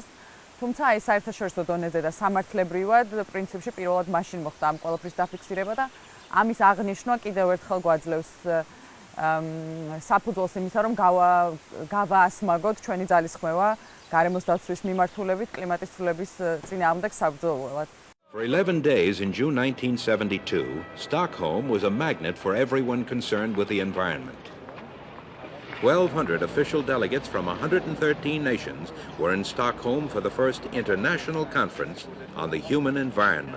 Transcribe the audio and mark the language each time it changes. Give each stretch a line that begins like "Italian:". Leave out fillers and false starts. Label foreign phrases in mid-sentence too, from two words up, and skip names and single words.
Georgian: თუმცა ეს საერთაშორისო დონეზე და სამართლებრივად პრინციპში პირველად მაშინ მოხდა ამ ყველაფრის დაფიქსირება და ამის აღნიშვნა კიდევ ერთხელ გვაძლევს საფუძველს იმისა, რომ გავაასმაგოთ ჩვენი ძალისხმევა გარემოს დაცვის მიმართულებით კლიმატის ცვლილების წინააღმდეგ საბრძოლველად.
English: For 11 days in June 1972, Stockholm was a magnet for everyone concerned with the environment. 1,200 official delegates from 113 nations were in Stockholm for the first international conference on the human environment.